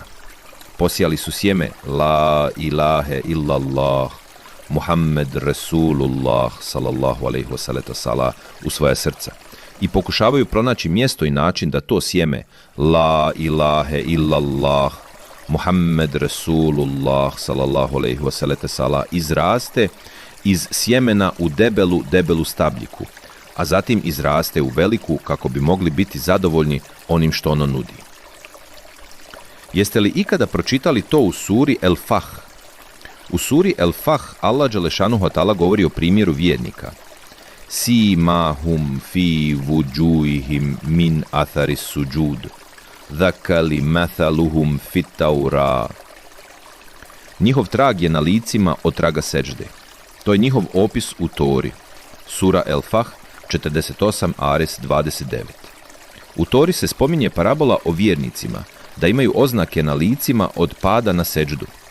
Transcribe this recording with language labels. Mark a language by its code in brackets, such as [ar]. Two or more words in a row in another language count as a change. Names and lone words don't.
[bs] Posijali su sjeme [ar] لا إله إلا الله محمد رسول الله صلى الله عليه وسلم [bs] u svoja srca i pokušavaju pronaći mjesto i način da to sjeme [ar] لا إله إلا الله محمد رسول الله صلى الله عليه وسلم [bs] izraste iz sjemena u debelu stabljiku, a zatim izraste u veliku kako bi mogli biti zadovoljni onim što ono nudi. Jeste li ikada pročitali to u suri El-Fah? U suri El-Fah Allah [ar] جل شأنه وتعالى [bs] govori o primjeru vjernika. [ar] سيماهم في وجوههم من أثر السجود ذلك مثلهم في التوراة. [bs] Njihov trag je na licima od traga seđde. To je njihov opis u Tori. Sura El-Fah 48 ares 29. U Tori se spominje parabola o vjernicima, da imaju oznake na licima od pada na seđdu.